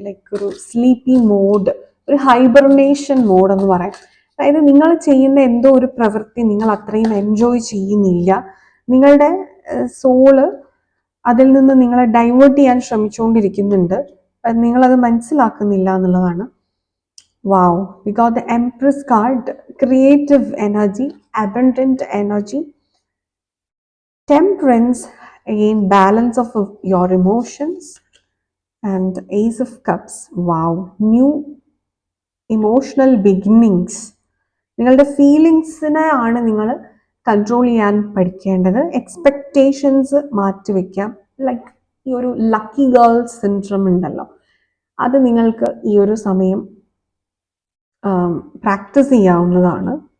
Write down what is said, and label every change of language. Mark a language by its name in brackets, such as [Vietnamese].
[Malayalam] Like ഒരു sleepy mode, ഒരു hibernation mode എന്ന് പറയാം. അതായത് നിങ്ങൾ ചെയ്യുന്ന എന്തോ ഒരു പ്രവൃത്തി നിങ്ങൾ അത്രയും എൻജോയ് ചെയ്യുന്നില്ല. നിങ്ങളുടെ സോള് അതിൽ നിന്ന് നിങ്ങളെ ഡൈവേർട്ട് ചെയ്യാൻ ശ്രമിച്ചുകൊണ്ടിരിക്കുന്നുണ്ട്. നിങ്ങളത് മനസ്സിലാക്കുന്നില്ല എന്നുള്ളതാണ്. [English] Wow, we got the empress card. Creative energy, abundant energy, temperance, again balance of your emotions, and ace of cups. Wow, new emotional beginnings. [Malayalam] നിങ്ങളുടെ ഫീലിങ്സിനെ ആണ് നിങ്ങൾ കൺട്രോൾ ചെയ്യാൻ പഠിക്കേണ്ടത്. എക്സ്പെക്റ്റേഷൻസ് മാറ്റിവെക്കാം. ലൈക്ക് ഈ ഒരു ലക്കി ഗേൾ സിൻഡ്രം ഉണ്ടല്ലോ, അത് നിങ്ങൾക്ക് ഈ ഒരു സമയം പ്രാക്ടീസ് ചെയ്യാവുന്നതാണ്.